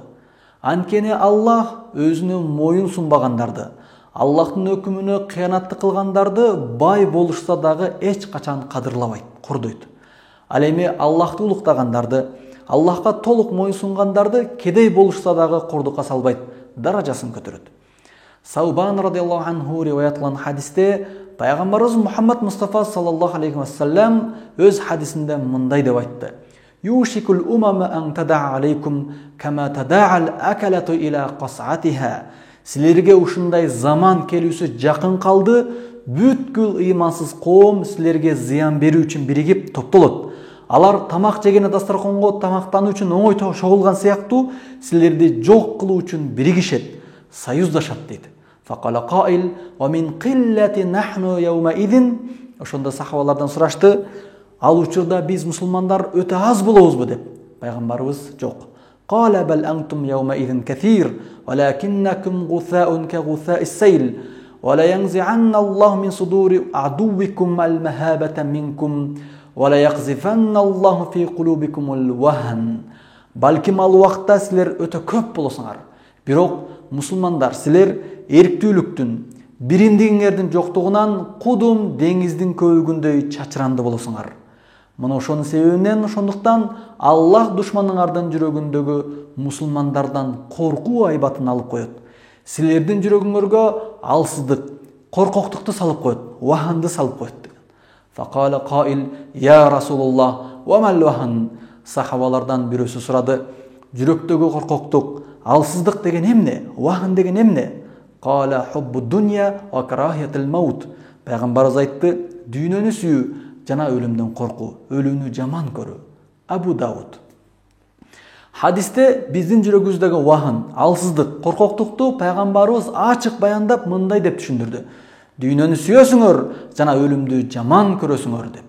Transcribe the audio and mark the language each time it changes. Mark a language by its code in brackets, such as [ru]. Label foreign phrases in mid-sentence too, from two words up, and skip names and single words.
[ky] Анткени Аллах өзүнө моюн сунбагандарды, Аллахтын өкүмүнө кыянатты кылгандарды бай болушса дагы эч качан кадырлабайт, кордойт. Ал эми Аллахты улуктагандарды, Аллахка толук моюнсунгандарды кедей болушса дагы кордукка салбайт, даражасын көтөрөт. Саубан [ar] رضي الله عنه [ky] риваятланган хадисте Пайгамбарыбыз Мухаммад Мустафа [ar] صلى الله عليه وسلم [ky] өз хадисинде мындай деп айтты: [ar] "يوشك الأمم أن تداعى عليكم كما تداعى الأكلة إلى قصعتها." [ky] Силерге ушундай заман келүүсү жакын калды, бүткүл ыймансыз коом силерге зыян берүү үчүн биригип топтолот. Алар тамак жегене дастарханго тамактануу үчүн оңой чогулган сыяктуу силерди жок кылуу үчүн биригишет, союздашат дейт. [ar] فقال قائل ومن قلة نحن يومئذ. [ky] Ошондо сахабалардан сурашты: "Ал учурда биз мусулмандар өтө аз болобузбу?" деп. Пайгамбарыбыз: "Жок. [ar] قال بل أنتم يومئذ كثير ولكنكم غثاء كغثاء السيل ولينزعن الله من صدور عدوكم المحبة منكم وليقذفن الله في قلوبكم الوهن." [ky] Балким ал убакта силер өтө көп болосуңар. Бирок мусулмандар силер эрктүүлүктүн, бириндигиңердин жоктугунан кудум деңиздин көбүгүндөй чачыранды болосуңар. Мына ошонун себебинен ошондуктан Аллах душманыңардын жүрөгүндөгү мусулмандардан коркуу айбатын алып коет. Силердин жүрөгүңөргө алсыздык, коркоктукту салып коет, ваханды салып коет деген. [ar] فقال قائل يا رسول الله وما الوهن?" [ky] Сахабалардан бирөөсү сурады: "Жүрөктөгү коркоктук, алсыздык деген эмне? Вахан деген эмне?" [ar] قال حب الدنيا وكراهية الموت. [ky] Пайгамбарыбыз айтты: "Дүйнөнү сүйүү жана өлүмдөн коркуу, өлүүнү жаман көрүү." Абу Дауд. Хадисте биздин жүрөгүбүздөгү вахан, алсыздык, коркоктукту пайгамбарыбыз ачык баяндап мындай деп түшүндүрдү: "Дүйнөнү сүйөсүңөр жана өлүмдү жаман көрөсүңөр" деп.